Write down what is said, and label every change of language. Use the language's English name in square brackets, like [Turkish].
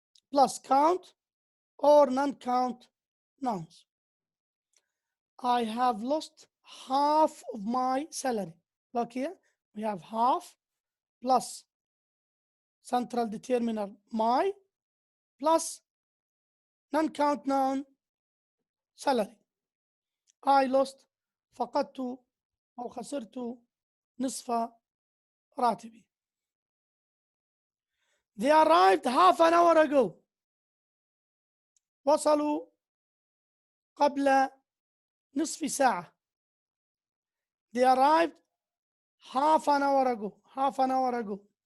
[English] Plus count or non-count nouns. I have lost half of my salary. Look here, we have half plus central determiner my plus non-count noun salary. I lost [Arabic] فقدت أو خسرت نصف راتبي. [English] They arrived half an hour ago. [Arabic] وصلوا قبل نصف ساعة. [English] They arrived half an hour ago. Half an hour ago.